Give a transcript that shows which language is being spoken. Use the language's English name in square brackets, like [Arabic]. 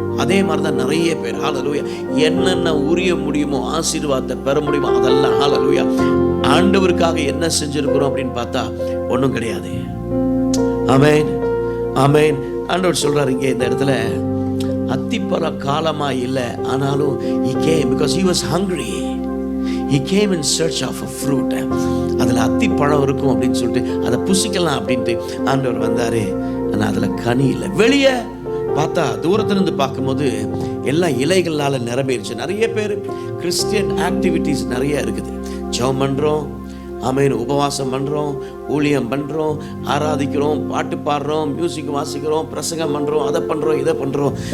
[Tamil] அதே மாதிரி தான் நிறைய பேர் ஹல்லேலூயா என்னென்ன உரிய முடியுமோ, ஆசீர்வாதத்தை பெற முடியுமோ அதெல்லாம் ஹல்லேலூயா ஆண்டவருக்காக என்ன செஞ்சிருக்கிறோம் அப்படின்னு பார்த்தா ஒன்றும் கிடையாது. ஆமென். ஆமென். ஆண்டவர் சொல்றாரு இங்கே இந்த இடத்துல, அத்திப்பழ காலமா இல்லை, ஆனாலும் [English] he came because he was hungry. He came in search of a fruit. [Tamil] அதில் அத்திப்பழம் இருக்கும் அப்படின்னு சொல்லிட்டு அதை புசிக்கலாம் அப்படின்ட்டு ஆண்டவர் வந்தாரு. ஆனால் அதில் கனி இல்லை. வெளியே பார்த்தா தூரத்திலிருந்து பார்க்கும்போது எல்லாம் இலைகளால் நிரம்பிடுச்சு. நிறைய பேர் கிறிஸ்டியன் ஆக்டிவிட்டீஸ் நிறைய இருக்குது. ஜெபம் பண்ணுறோம், ஆமென், உபவாசம் பண்ணுறோம், ஊழியம் பண்ணுறோம், ஆராதிக்கிறோம், பாட்டு பாடுறோம், மியூசிக் வாசிக்கிறோம், பிரசங்கம் பண்ணுறோம், அதை பண்ணுறோம், இதை பண்ணுறோம்.